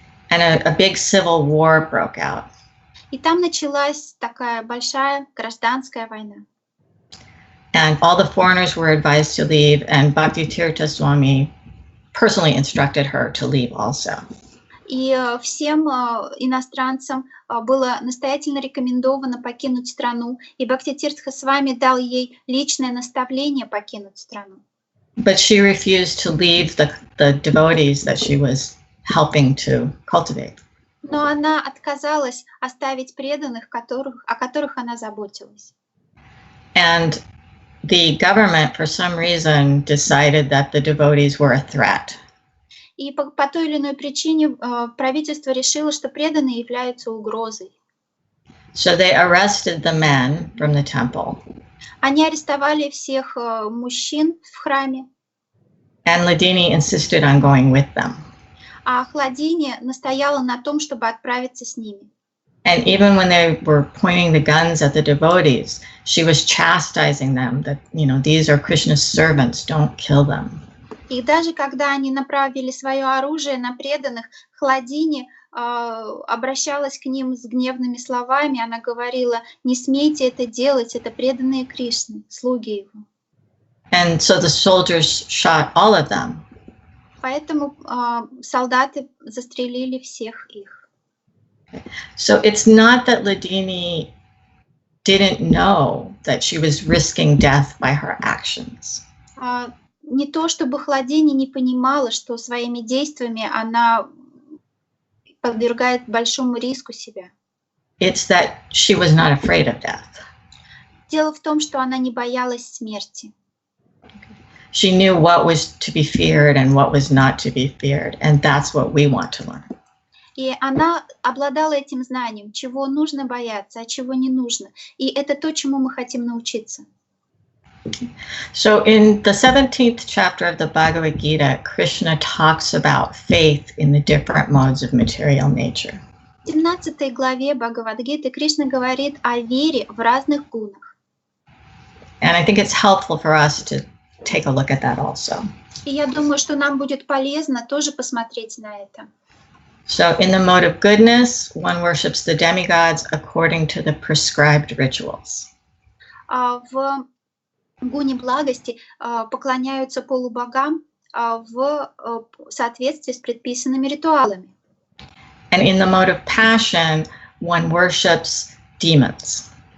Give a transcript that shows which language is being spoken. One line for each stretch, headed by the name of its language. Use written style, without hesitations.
English: And a big civil war broke out.
Russian: И там началась такая большая гражданская война.
English: And all the foreigners were advised to leave, and Bhakti Swami personally instructed her to leave also.
Russian: И всем иностранцам было настоятельно рекомендовано покинуть страну, и Бхакти-Тиртха Свами дал ей личное наставление покинуть страну.
English: But she refused to leave the devotees that she was helping to cultivate.
Russian: Но она отказалась оставить преданных, о которых она заботилась.
English: And the government, for some reason, decided that the devotees were a threat.
Russian: И по той или иной причине правительство решило, что преданные являются угрозой.
English: So they arrested the men from the temple.
Russian: Они арестовали всех мужчин в храме.
English: And Ladini insisted on going with them.
Russian: А Хладини настояла на том, чтобы отправиться с ними.
English: And even when they were pointing the guns at the devotees, she was chastising them that, these are Krishna's servants, don't kill them.
Russian: И даже когда они направили свое оружие на преданных, Хладини обращалась к ним с гневными словами. Она говорила: не смейте это делать, это преданные Кришны, слуги его.
English: And so the soldiers shot all of them.
Russian: Поэтому солдаты застрелили всех их.
English: So it's not that Ladini didn't know that she was risking death by her actions.
Russian: Не то, чтобы Хладини не понимала, что своими действиями она подвергает большому риску себя.
English: It's that she was not afraid of death.
Russian: Дело в том, что она не боялась смерти.
English: She knew what was to be feared and what was not to be feared, and that's what we want to learn.
Russian: И она обладала этим знанием, чего нужно бояться, а чего не нужно. И это то, чему мы хотим научиться.
English: So in the 17th chapter of the Bhagavad Gita, Krishna talks about faith in the different modes of material nature.
Russian: В 17 главе Бхагавад-гиты Кришна говорит о вере в разных гунах.
English: And I think it's helpful for us to take a look at that also.
Russian: И я думаю, что нам будет полезно тоже посмотреть на это.
English: So in the mode of goodness, one worships the demigods according to the prescribed rituals.
Russian: В гуне благости поклоняются полубогам в соответствии с предписанными ритуалами.
English: And in the mode of passion, one worships demons.